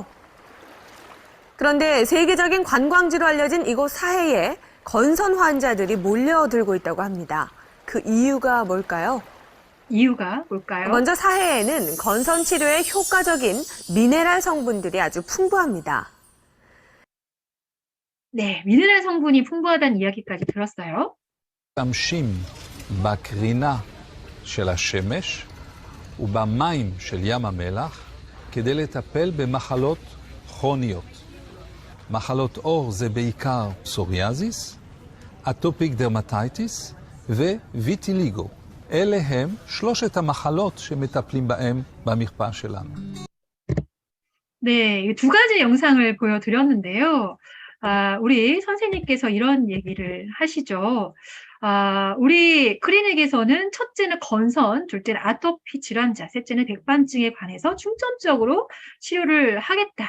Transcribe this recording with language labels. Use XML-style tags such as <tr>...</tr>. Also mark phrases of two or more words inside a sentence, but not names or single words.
<ko>그런데 세계적인 관광지로 알려진 이곳 사해에 건선 환자들이 몰려들고 있다고 합니다. 그 이유가 뭘까요? 이유가 뭘까요? 먼저 사해에는 건선 치료에 효과적인 미네랄 성분들이 아주 풍부합니다. 네, 미네랄 성분이 풍부하다는 이야기까지 들었어요.</ko> <he>משתמשים בקרינה של השמש ובמים של ים המלח כדי לטפל במחלות כרוניות. מחלות עור זה בעיקר פסוריאזיס,</he> <en>atopic dermatitis</en> <he>וויטיליגו. אלה הם שלושת המחלות שמטפלים בהם במרפאה שלנו.</he> <ko>네, 두 가지 영상을 보여드렸는데요. 우리 선생님께서 이런 얘기를 하시죠. 우리 클리닉에서는 첫째는 건선, 둘째는 아토피 질환자, 셋째는 백반증에 관해서 중점적으로 치료를 하겠다.</ko>